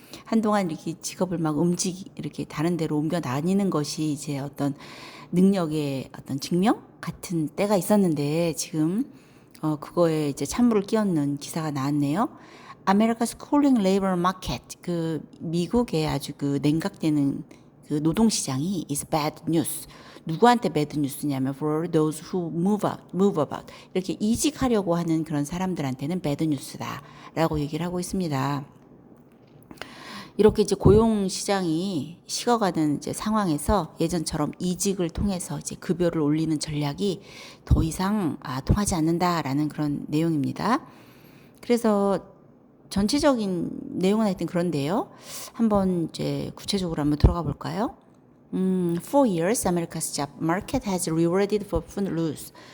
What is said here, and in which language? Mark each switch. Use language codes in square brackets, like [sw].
[ko] 한동안 이렇게 직업을 막 이렇게 다른 데로 옮겨 다니는 것이 이제 어떤 능력의 어떤 증명 같은 때가 있었는데 지금 그거에 이제 찬물을 끼얹는 기사가 나왔네요. [en] America's cooling labor market, [ko] 그 미국의 아주 그 냉각되는 그 노동 시장이 [en] is bad news. [ko] 누구한테 bad news냐면 [en] for those who move about. [ko] 이렇게 이직하려고 하는 그런 사람들한테는 bad news다라고 얘기를 하고 있습니다. 이렇게 이제 고용 시장이 식어가는 이제 상황에서 예전처럼 이직을 통해서 이제 급여를 올리는 전략이 더 이상 통하지 않는다라는 그런 내용입니다. 그래서 전체적인 내용은 하여튼 그런데요. 한번 이제 구체적으로 한번 들어가 볼까요? [en] For years, America's job market has rewarded for footloose.